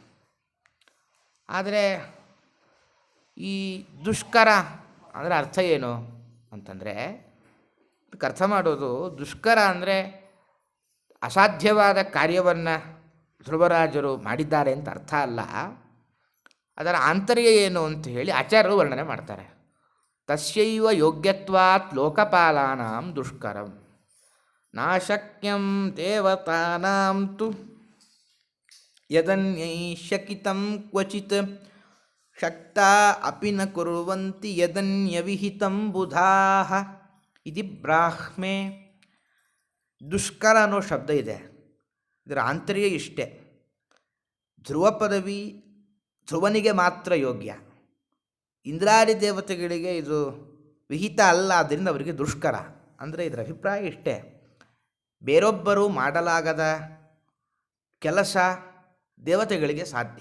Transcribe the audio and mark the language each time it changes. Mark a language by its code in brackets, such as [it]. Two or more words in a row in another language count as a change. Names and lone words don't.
[kn] ಆದರೆ ಈ ದುಷ್ಕರ ಅಂದರೆ ಅರ್ಥ ಏನು ಅಂತಂದರೆ, ಅದಕ್ಕೆ ಅರ್ಥ ಮಾಡೋದು, ದುಷ್ಕರ ಅಂದರೆ ಅಸಾಧ್ಯವಾದ ಕಾರ್ಯವನ್ನು ಧ್ರುವರಾಜರು ಮಾಡಿದ್ದಾರೆ ಅಂತ ಅರ್ಥ ಅಲ್ಲ. ಅದರ ಆಂತರ್ಯ ಏನು ಅಂತ ಹೇಳಿ ಆಚಾರ್ಯರು ವರ್ಣನೆ ಮಾಡ್ತಾರೆ. [sa] ತಸ್ಯೈವ ಯೋಗ್ಯತ್ವಾತ್ ಲೋಕಪಾಲಾನಾಂ ದುಷ್ಕರಂ ನಾಶಕ್ಯಂ ದೇವತಾನಾಂ ತು ಯದನ್ಯೈಶಕಿತಂ ಕ್ವಚಿತ್ ಶಕ್ತಾ ಅಪಿ ನ ಕುರ್ವಂತಿ ಯದನ್ಯವಿಹಿತಂ ಬುಧಾಃ ಇತಿ ಬ್ರಾಹ್ಮೆ. [kn] ದುಷ್ಕರ ಅನ್ನೋ ಶಬ್ದ ಇದೆ. ಇದರ ಆಂತರ್ಯ ಇಷ್ಟೇ, ಧ್ರುವ ಪದವಿ ಧ್ರುವನಿಗೆ ಮಾತ್ರ ಯೋಗ್ಯ. ಇಂದ್ರಾದಿ ದೇವತೆಗಳಿಗೆ ಇದು ವಿಹಿತ ಅಲ್ಲ. ಆದ್ದರಿಂದ ಅವರಿಗೆ ದುಷ್ಕರ ಅಂದರೆ ಇದರ ಅಭಿಪ್ರಾಯ ಇಷ್ಟೇ, ಬೇರೊಬ್ಬರು ಮಾಡಲಾಗದ ಕೆಲಸ ದೇವತೆಗಳಿಗೆ ಸಾಧ್ಯ.